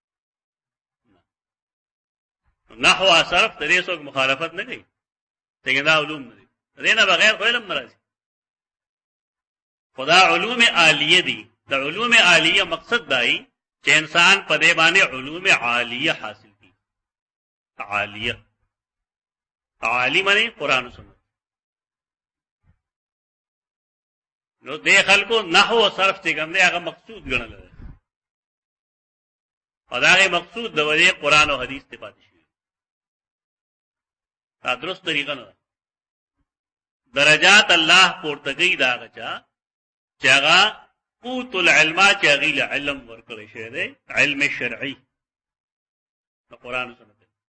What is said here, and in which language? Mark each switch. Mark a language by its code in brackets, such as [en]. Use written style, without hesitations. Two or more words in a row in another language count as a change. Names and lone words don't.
[ps] نحو صرف د دې څوک مخالفت نه کوي، لیکن دا علوم نه دي، د دې نه بغیر خو علم نه راځي. خو دا علوم عالیه دي. د علوم عالیه مقصد دای چې انسان په دې باندې علوم عالیه حاصل کړي. عالیه عالی معنی قرآن و سنت. نو دې خلکو نحو او صرف چې کوم دی هغه مقصود ګڼل دی، او دا هغه مقصود د وجې قرآن او حدیث ته پاتې شي. دا درست طریقه نه ده. درجات الله پورته کوي دا هغه چا چې هغه [ar] اوتو العلم [ps] چې هغوی له علم ورکړی شوی دی، علم شرعي د قرآن او سنت.